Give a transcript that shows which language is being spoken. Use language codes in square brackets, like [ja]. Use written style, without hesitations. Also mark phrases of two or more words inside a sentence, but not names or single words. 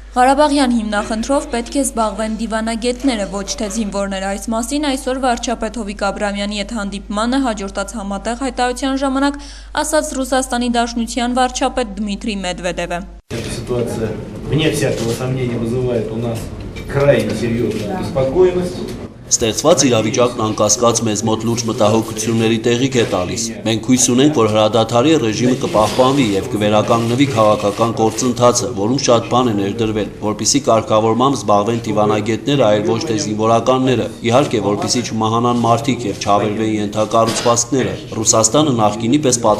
[hy] Ղարաբաղյան հիմնախնդրով պետք է զբաղվեն դիվանագետները, ոչ թե զինվորները։ Այս մասին այսօր վարչապետ Հովիկ Աբրամյանի հետ հանդիպմանը հաջորդած համատեղ հայտարարության ժամանակ ասաց Ռուսաստանի Դաշնության վարչապետ Դմիտրի Մեդվեդևը։ [ru] Эта ситуация, вне всякого сомнения, вызывает у нас крайне серьезную беспокойность. [hy] Ստեղծված իրավիճակն անկասկած մեզ մոտ լուրջ մտահոգությունների տեղիք է տալիս։ Մենք հույս ունենք, որ հրադադարի ռեժիմը կպահպանվի եւ կվերականգնվի քաղաքական գործընթացը, որում շատ բան է ներդրվել, որպիսի կարգավորմամբ զբաղվեն դիվանագետները, այլ ոչ թե զինվորականները, իհարկե, որպիսի չմահանան մարդիկ եւ չավերվեն ենթակառուցվածքները։ Ռուսաստանը նախկինի պես պատրաստ